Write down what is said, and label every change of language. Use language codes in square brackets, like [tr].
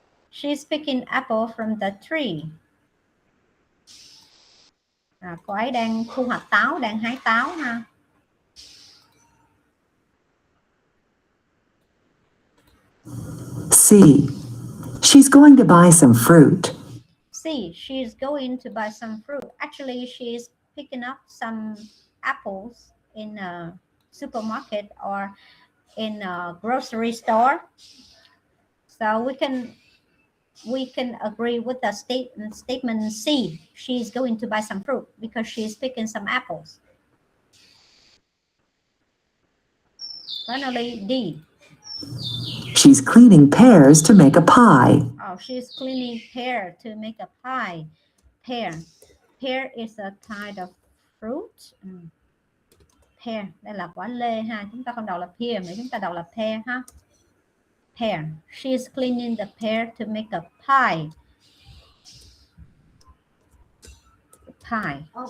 [en] She's picking apple from the tree. [vi] Cô ấy đang thu hoạch táo, đang hái táo ha. [en] C. She's going to buy some fruit. C. She's going to buy some fruit. Actually, she's picking up some apples in a supermarket or in a grocery store. So we can agree with the statement C. She's going to buy some fruit because she's picking some apples. Finally, D. She's cleaning pears to make a pie. Oh, she's cleaning pear to make a pie. Pear is a kind of fruit. [vi] Pear, đây là quả lê ha. Chúng ta không đọc là pear mà chúng ta đọc là pear ha. [en] Pear. She's cleaning the pear to make a pie. Pie.